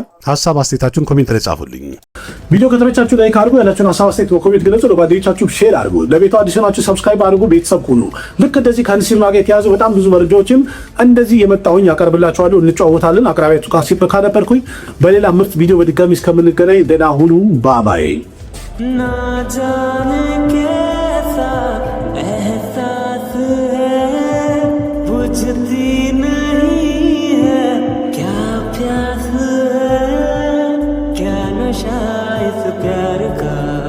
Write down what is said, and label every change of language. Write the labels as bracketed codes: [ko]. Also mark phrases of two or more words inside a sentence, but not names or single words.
[am] ሀሳብ አስተያየታችሁን ኮሜንት ላይ ጻፉልኝ። ቪዲዮ ከተመቻችሁ ላይክ አድርጉ፣ ያላችሁን ሀሳብ አስተያየት በኮሜንት ገለጹ፣ ለጓደኞቻችሁ ሼር አድርጉ፣ ለቤቱ አዲስ ናችሁ ሰብስክራይብ አድርጉ፣ ቤተሰብ ሁኑ። ልክ እንደዚህ ከሲኒማ ጋር የተያዙ በጣም ብዙ መረጃዎችም እንደዚህ የመጣሁኝ ያቀርብላችኋለሁ፣ እንጫወታለን። አቅራቢያችሁ ካሲፕ ካነበርኩኝ በሌላ ምርጥ ቪዲዮ በድጋሚ እስከምንገናኝ ደህና ሁኑ። ባባይ [hi] ना जाने कैसा एहसास है बुझती नहीं है क्या प्यास है क्या नशा इस प्यार का